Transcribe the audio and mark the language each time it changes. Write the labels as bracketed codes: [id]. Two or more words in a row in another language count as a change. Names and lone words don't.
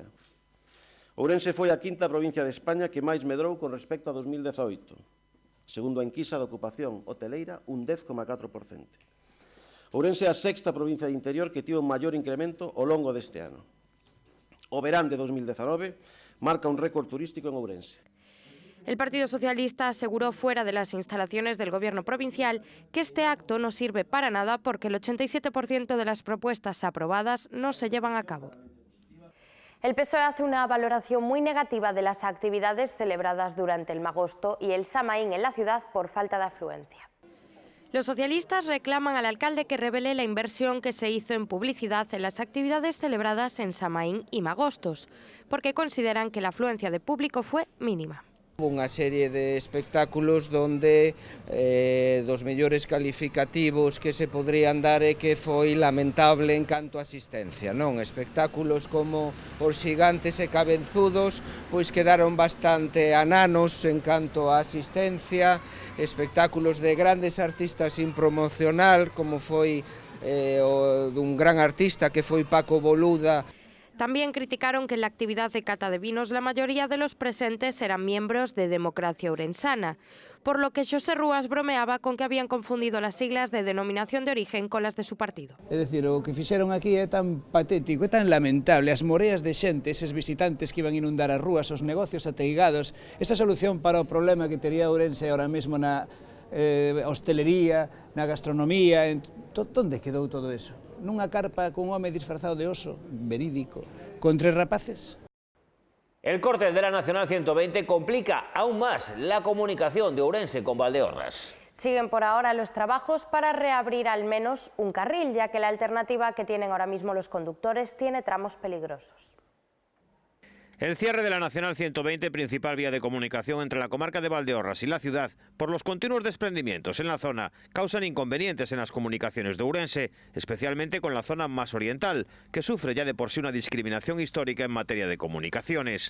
[gl] Ourense foi a 5ª provincia de España que máis medrou con respecto a 2018, segundo a enquisa de ocupación hoteleira, un 10,4%. Ourense é a 6ª provincia de interior que tivo un maior incremento ao longo deste ano. O verán de 2019 marca un récord turístico en Ourense. [es] El Partido Socialista aseguró fuera de las instalaciones del Gobierno provincial que este acto no sirve para nada porque el 87% de las propuestas aprobadas no se llevan a cabo. El PSOE hace una valoración muy negativa de las actividades celebradas durante el Magosto y el Samaín en la ciudad por falta de afluencia. Los socialistas reclaman al alcalde que revele la inversión que se hizo en publicidad en las actividades celebradas en Samaín y Magostos, porque consideran que la afluencia de público fue mínima. [gl] Unha serie de espectáculos donde dos mellores calificativos que se podrían dar é que foi lamentable en canto a asistencia, non? Espectáculos como os Xigantes e Cabenzudos pois quedaron bastante ananos en canto a asistencia, espectáculos de grandes artistas sin promocional como foi o dun gran artista que foi Paco Boluda. [es] También criticaron que en la actividad de cata de vinos la mayoría de los presentes eran miembros de Democracia Ourensana, por lo que Xosé Rúas bromeaba con que habían confundido las siglas de denominación de origen con las de su partido. [gl] É dicir, o que fixeron aquí é tan patético, é tan lamentable, as moreas de xente, eses visitantes que iban a inundar as rúas, os negocios ateigados, esa solución para o problema que tería Ourense ahora mesmo na hostelería, na gastronomía, onde quedou todo eso? Nunha carpa cun home disfrazado de oso, verídico, con 3 rapaces. [es] El corte de la Nacional 120 complica aún más la comunicación de Ourense con Valdeorras. Siguen por ahora los trabajos para reabrir al menos un carril, ya que la alternativa que tienen ahora mismo los conductes tiene tramos peligrosos. El cierre de la Nacional 120, principal vía de comunicación entre la comarca de Valdeorras y la ciudad, por los continuos desprendimientos en la zona, causan inconvenientes en las comunicaciones de Ourense, especialmente con la zona más oriental, que sufre ya de por sí una discriminación histórica en materia de comunicaciones.